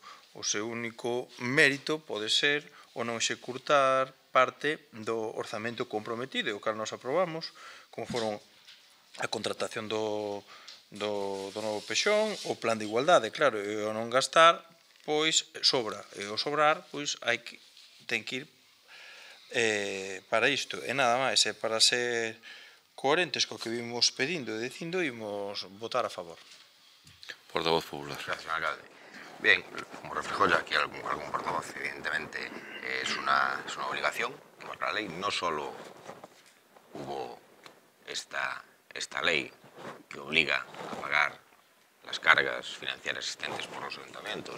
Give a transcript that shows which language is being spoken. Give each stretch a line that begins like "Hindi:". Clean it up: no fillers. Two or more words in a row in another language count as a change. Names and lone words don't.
Galician: O seu único mérito pode ser o non executar parte do orzamento comprometido, o cal nos aprobamos, como foron a contratación do novo pexón, o plan de igualdade, claro, e o non gastar, pois sobra, e o sobrar, pois ten que ir para isto, e nada máis, e para ser coherentes co que vimos pedindo e dicindo, imos votar a favor. Portavoz popular.
Spanish: Gracias, señor alcalde. Bien, como reflejó ya aquí algún portavoz, evidentemente es una obligación que marca la ley. No solo hubo esta ley que obliga a pagar las cargas financieras existentes por los ayuntamientos.